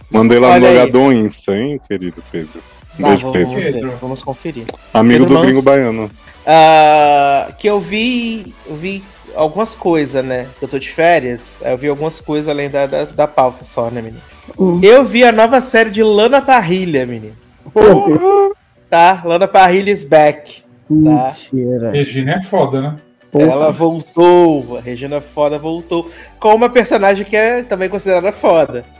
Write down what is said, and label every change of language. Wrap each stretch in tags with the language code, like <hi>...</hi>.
<pt>Mandei lá. Olha no Logadon Insta, hein, querido Pedro. Um beijo, Pedro. Vamos conferir. Amigo Pedro do Gringo Baiano. Que eu vi algumas coisas, né? Eu tô de férias, eu vi algumas coisas além da pauta só, né, menino? Eu vi a nova série de Lana Parrilha, menino. Tá,</pt> <en>Lana Parrilha is back.</en> <pt>Mentira. Tá? Regina é foda, né? Porra. Ela voltou, a Regina foda voltou. Com uma personagem que é também considerada foda.</pt>